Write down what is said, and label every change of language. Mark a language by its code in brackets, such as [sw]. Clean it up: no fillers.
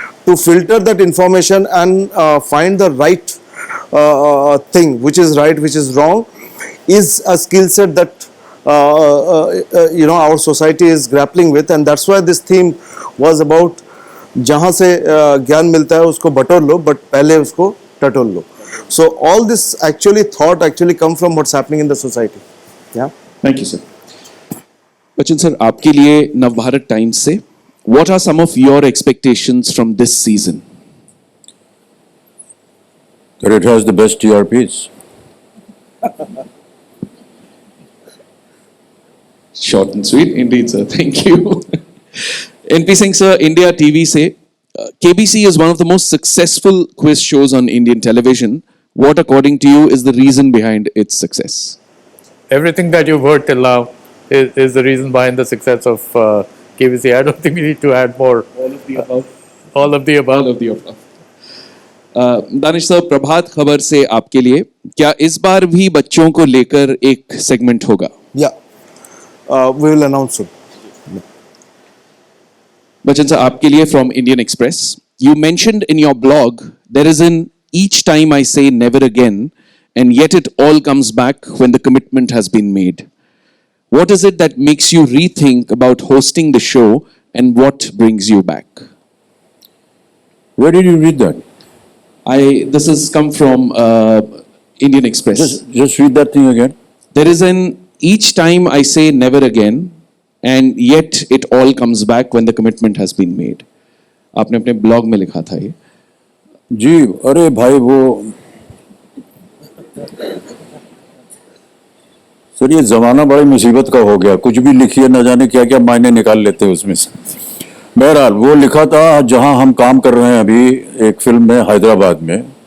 [en] to filter that information and find the right thing, which is right, which is wrong, is a skill set that our society is grappling with. And that's why this theme was about [hi] जहाँ से ज्ञान मिलता है उसको बटोर लो, [en] but [hi] पहले उसको टटोल लो. [en] So all this actually come from what's happening in the society. Yeah. Thank you, sir. Bachchan sir, [hi] आपके लिए नवभारत टाइम्स से [en] what are some of your expectations from this season? That it has the best TRPs. Short and sweet, indeed, sir. Thank you. NP Singh, sir, India TV say KBC is one of the most successful quiz shows on Indian television. What, according to you, is the reason behind its success? Everything that you've heard till now is the reason behind the success of KBC. I don't think we need to add more. All of the above. All of the above. All of the above. [hi] Danish साहब, प्रभात खबर से आपके लिए क्या इस बार भी बच्चों को लेकर एक सेगमेंट होगा? [en] Yeah. We will announce it. [hi] Bachchan साहब, आपके लिए [en] from Indian Express. You mentioned in your blog there is an each time I say never again, and yet it all comes back when the commitment has been made. What is it that makes you rethink about hosting the show, and what brings you back? Where did you read that? This has come from Indian Express. Just read that thing again. There is an each time I say never again, and yet it all comes back when the commitment has been made. [hi] आपने अपने blog में लिखा था ये. जी, अरे भाई वो sir, ये जमाना बड़ी मुसीबत का हो गया. कुछ भी लिखिए, न जाने क्या क्या मायने निकाल लेते हैं उसमें से. बहरहाल वो लिखा था जहां हम काम कर रहे हैं अभी एक फिल्म में हैदराबाद में.